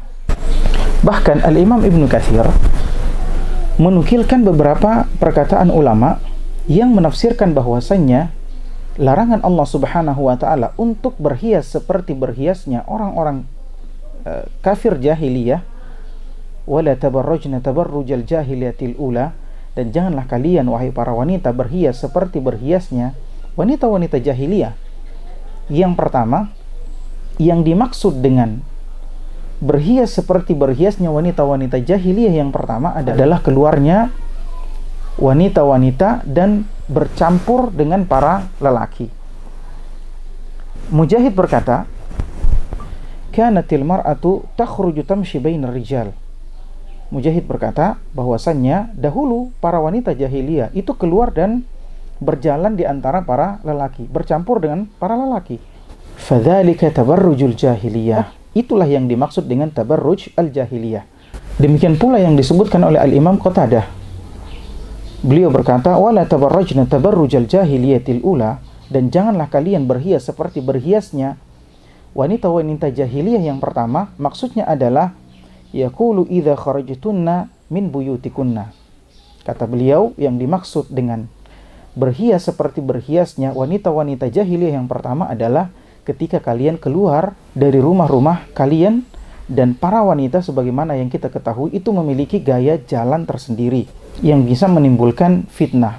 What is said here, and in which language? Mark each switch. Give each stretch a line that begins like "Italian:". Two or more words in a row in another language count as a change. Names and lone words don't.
Indonesian: Bahkan Al-Imam Ibnu Katsir menukilkan beberapa perkataan ulama yang menafsirkan bahwasannya larangan Allah
Arabic: سبحانه وتعالى
Indonesian: untuk berhias seperti berhiasnya orang-orang kafir jahiliyah,
Arabic: ولا تبرجن تبرج الجاهلية الأولى,
Indonesian: dan janganlah kalian wahai para wanita berhias seperti berhiasnya wanita-wanita jahiliyah. Yang pertama, yang dimaksud dengan berhias seperti berhiasnya wanita-wanita jahiliyah yang pertama adalah keluarnya wanita-wanita dan bercampur dengan para lelaki. Mujahid berkata,
Arabic: كانت المرأة تخرج تمشي بين الرجال.
Indonesian: Mujahid berkata bahwasannya dahulu para wanita jahiliyah itu keluar dan berjalan di antara para lelaki, bercampur dengan para lelaki.
Arabic: فذلك تبرج الجاهلية.
Indonesian: Itulah yang dimaksud dengan
Arabic: تبرج الجاهلية.
Indonesian: Demikian pula yang disebutkan oleh Al-Imam Qatadah. Beliau berkata,
Arabic: ولا تبرجن تبرج الجاهلية الأولى,
Indonesian: dan janganlah kalian berhias seperti berhiasnya wanita-wanita jahiliyah yang pertama. Maksudnya adalah
Arabic: يقول إذا خرجتن من بيوتكن.
Indonesian: Kata beliau, yang dimaksud dengan berhias seperti berhiasnya wanita-wanita jahiliyah yang pertama adalah ketika kalian keluar dari rumah-rumah kalian. Dan para wanita sebagaimana yang kita ketahui itu memiliki gaya jalan tersendiri yang bisa menimbulkan fitnah.